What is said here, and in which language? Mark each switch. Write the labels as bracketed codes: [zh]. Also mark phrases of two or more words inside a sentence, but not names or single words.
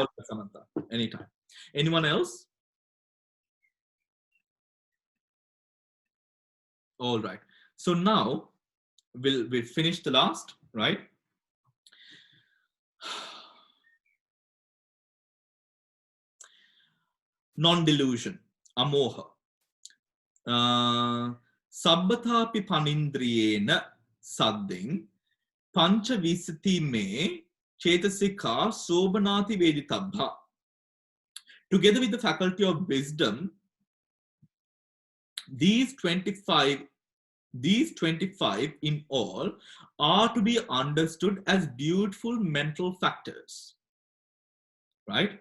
[en] all, Samantha. Anytime. Anyone else? All right. So now we'll finish the last, right? Non-delusion, amoha. [pi] Sabbatapi panindriyena sadding pancha visati me chetasika sobanati veditabha. [en] Together with the faculty of wisdom, these 25 in all are to be understood as beautiful mental factors, right?